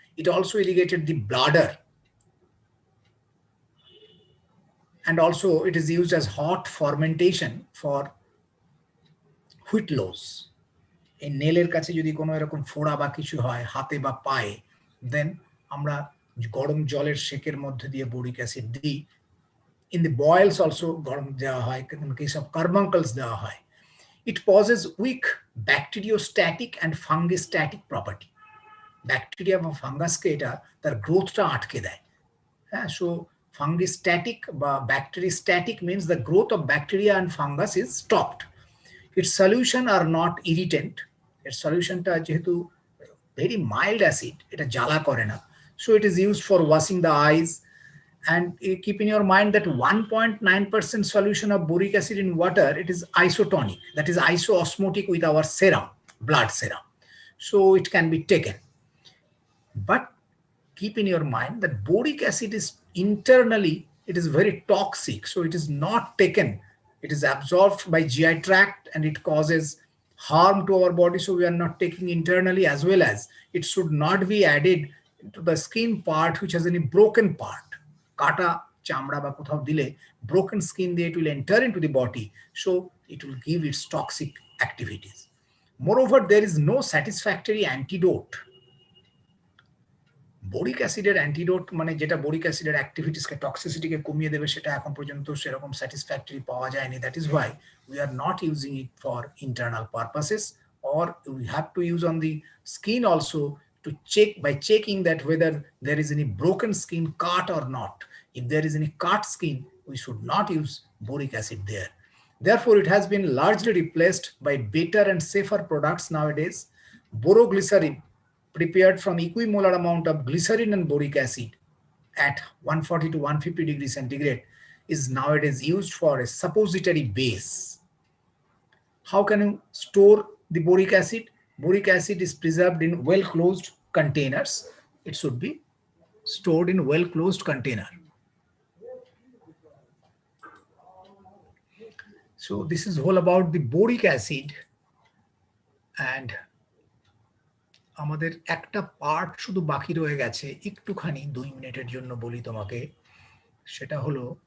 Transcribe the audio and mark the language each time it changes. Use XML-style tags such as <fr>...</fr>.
<en>It also irrigated the bladder. And also it is used as hot fermentation for wheat loaves.</en> <bn>এই নেলের কাছে যদি কোনো এরকম ফোড়া বা কিছু হয় হাতে বা পায়ে, দেন আমরা গরম জলের শেকের মধ্যে দিয়ে boric acid দিই।</bn> <en>In the boils also</en> <bn>গরম দেওয়া হয়,</bn> <en>in case of carbuncles</en> <bn>দেওয়া হয়।</bn> <en>It possesses weak bacteriostatic and fungistatic property.</en> <bn>Bacteria বা ফাঙ্গাসকে এটা তার গ্রোথটা আটকে দেয়।</bn> <en>হ্যাঁ, so fungistatic বা bacteriostatic means the growth of bacteria and fungus is stopped. Its solution are not irritant. Its solutionটা</en> <bn>যেহেতু</bn> <en>very mild acid,</en> <bn>এটা জ্বালা করে না,</bn> <en>so it is used for washing the eyes. And keep in your mind that 1.9% solution of boric acid in water, it is isotonic, that is isoosmotic with our serum, blood serum, so it can be taken. But keep in your mind that boric acid is internally, it is very toxic, so it is not taken. It is absorbed by GI tract and it causes harm to our body, so we are not taking internally, as well as it should not be added to the skin part which has any broken part.</en> <bn>Kata chamra ba kothao dile</bn> <en>broken skin দিয়ে it will enter into the body, so it will give its toxic activities. Moreover, there is no satisfactory antidote.</en> <bn>Boric অ্যাসিডের antidote মানে যেটা boric অ্যাসিডের অ্যাক্টিভিটিসকে টক্সিসিটিকে কমিয়ে দেবে, সেটা এখন পর্যন্ত সেরকম স্যাটিসফ্যাক্টরি পাওয়া যায়নি।</bn> <en>That is why we are not using it for internal purposes, or we have to use on the skin also to check, by checking that whether there is any broken skin, cut or not. If there is any cut skin, we should not use boric acid there. Therefore, it has been largely replaced by better and safer products nowadays. Boroglycerin prepared from equimolar amount of glycerin and boric acid at 140 to 150 degrees centigrade is nowadays used for a suppository base. How can you store the boric acid? Boric acid is preserved in well-closed containers. It should be stored in well-closed container. So this is all about the boric acid, and</en> <bn>আমাদের একটা part শুধু বাকি রয়ে গেছে, একটুখানি 2 মিনিটের জন্য বলি তোমাকে, সেটা হলো</bn>